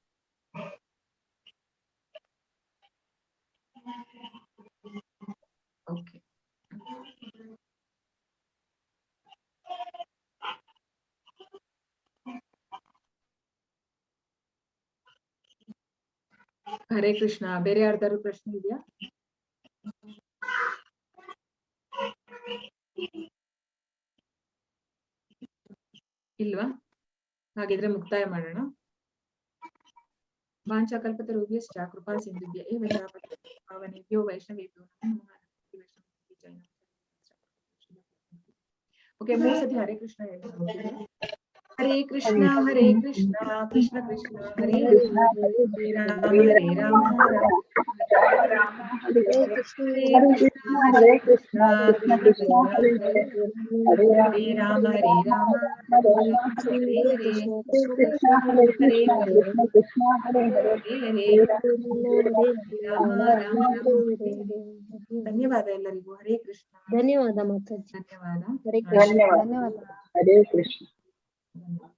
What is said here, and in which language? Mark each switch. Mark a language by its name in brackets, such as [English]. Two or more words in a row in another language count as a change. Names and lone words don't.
[Kannada] ಓಕೆ, ಹರೇ ಕೃಷ್ಣ. ಬೇರೆ ಯಾರ್ದಾರು ಪ್ರಶ್ನೆ ಇದೆಯಾ? ಇಲ್ವಾ? ಹಾಗಿದ್ರೆ ಮುಕ್ತಾಯ ಮಾಡೋಣ. [Sanskrit] ವಾಂಛಾಕಲ್ಪತರುಭ್ಯಶ್ಚ ಕೃಪಾ ಸಿಂಧುಭ್ಯ ಏವ ಚ ಪಾವನೇಭ್ಯೋ ವೈಷ್ಣವೇಭ್ಯೋ ನಮೋ ನಮಃ. [Kannada] ಓಕೆ, 3 ಸತಿ ಹರೇ ಕೃಷ್ಣ ಹೇಳ್ತೀನಿ. ಹರೇ ಕೃಷ್ಣ ಕೃಷ್ಣ ಕೃಷ್ಣ ಹರೇ ಹರೇ ರಾಮ ಹರೇ ರಾಮ ಹರೇ ಕೃಷ್ಣ ಹರೇ ಕೃಷ್ಣ ಕೃಷ್ಣ ಕೃಷ್ಣ ಕೃಷ್ಣ ಹರೇ ಹರೇ ಹರೇ ಹರೇ ರಾಮ ಹರೇ ರಾಮ ಹರೇ ಹರೇ ಹರೇ ಕೃಷ್ಣ ಹರೇ ಕೃಷ್ಣ ಕೃಷ್ಣ ಕೃಷ್ಣ ಹರೇ ಹರೇ ಹರೇ ಹರೇ ಹರೇ ರಾಮ ರಾಮ ರಾಮ. ಧನ್ಯವಾದ ಎಲ್ಲರಿಗೂ. ಹರೇ ಕೃಷ್ಣ. ಧನ್ಯವಾದ ಮಾತಾಜಿ. ಧನ್ಯವಾದ. ಹರೇ ಕೃಷ್ಣ. ಧನ್ಯವಾದ. ಹರೇ ಕೃಷ್ಣ. ಧನ್ಯವಾದ.